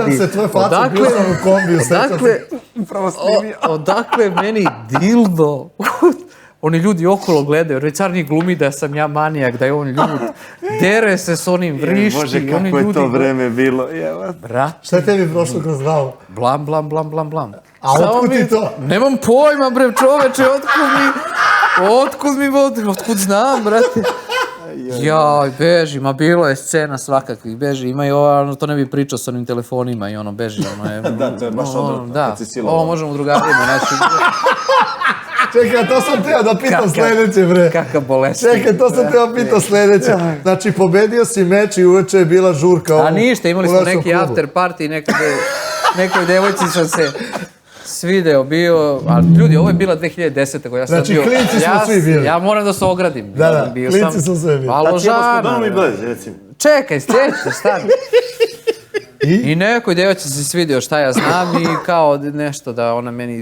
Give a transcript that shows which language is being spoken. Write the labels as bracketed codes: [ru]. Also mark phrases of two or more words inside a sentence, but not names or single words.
[sr] Sjećam se tvoje face, bio sam u kombiju, sjećam se. Odakle meni dildo? Oni ljudi okolo gledaju, Recar njih glumi da sam ja manijak, da je on ljud. Dere se s onim vrišti. Bože, oni kako je to ljudi- vreme bilo. Evo. Brat, Šta je tebi prošlo kroz glavu? blam, blam, blam, blam, blam. A Samo otkud ti to? Nemam pojma, bre, čoveče, otkud znam, brate. Jaj, beži, ma bilo je scena svakakvih, beži, ima i ovo, to ne bi pričao s onim telefonima i ono, beži, ono je... Da, to je baš odvratno, Da, kad si silovao. ovo možemo drugarima, znači, Čekaj, to sam teo da pitam Kakav- sljedeće, bre. kakav bolesnik. Čekaj, to sam teo pitao sljedeće. Znači, pobedio si meč i uveče je bila žurka. A ništa, imali u smo našem neki klubu. [en] after party, [sr] nekoj devojci sam se svideo bio, ali ljudi, ovo je bila 2010. Ja sam Znači, bio, klinci smo svi bili. Ja moram da se ogradim. Da, Bio klinci sam smo sve bili. malo Tad cijelo smo žana. doma i blez, recimo. Čekaj, sljedeće, stani. I nekoj devojci se svidio šta ja znam i kao nešto da ona meni...